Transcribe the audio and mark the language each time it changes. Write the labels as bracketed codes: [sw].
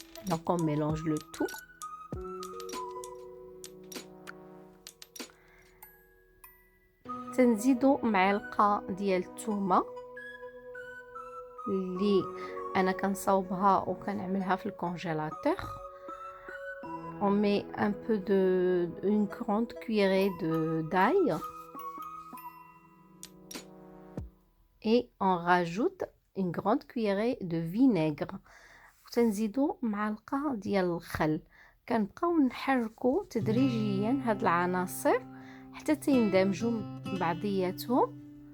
[fr] Donc on mélange le tout. [ar] تنزيدو معلقه ديال الثومه اللي انا كنصاوبها وكنعملها في الكونجيلاتور. [fr] On met un peu une grande cuillerée d'ail et on rajoute une grande cuillerée de vinaigre. [ar] وتنزيدو معلقه ديال الخل. كنبقاو نحركو تدريجيا هاد العناصر حتى تيندمجوا بعضياتهم.